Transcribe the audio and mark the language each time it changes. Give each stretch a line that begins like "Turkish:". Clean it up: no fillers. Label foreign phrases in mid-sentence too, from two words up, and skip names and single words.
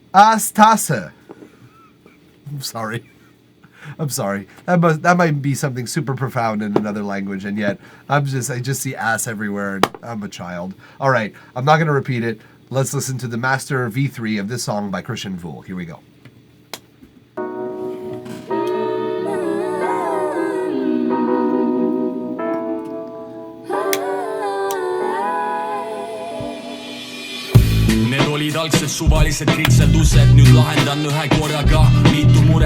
English: I'm sorry. That might be something super profound in another language, and yet I just see ass everywhere, and I'm a child. All right, I'm not going to repeat it. Let's listen to the master V3 of this song by Christian Vool. Here we go.
Estonian: Olid algsed suvalised kritseldused, nüüd lahendan ühe korraga mitu muret.